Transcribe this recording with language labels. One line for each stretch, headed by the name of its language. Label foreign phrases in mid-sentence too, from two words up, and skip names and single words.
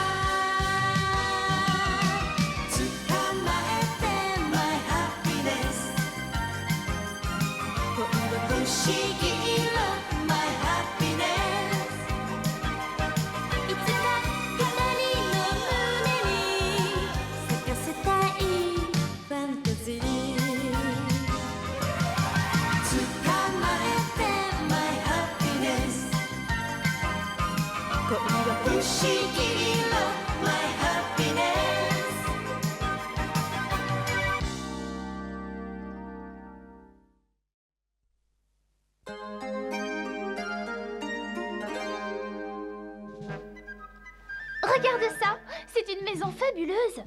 Japanese: 捕まえて
English: My happiness
Japanese: 恋は不思議色
English: My happiness
Japanese: いつか二人の胸に咲かせたいファンタジー捕まえて
English: My happiness
Japanese: 恋は不思議色
English: My happiness
French: ！Regarde ça, c'est une maison fabuleuse.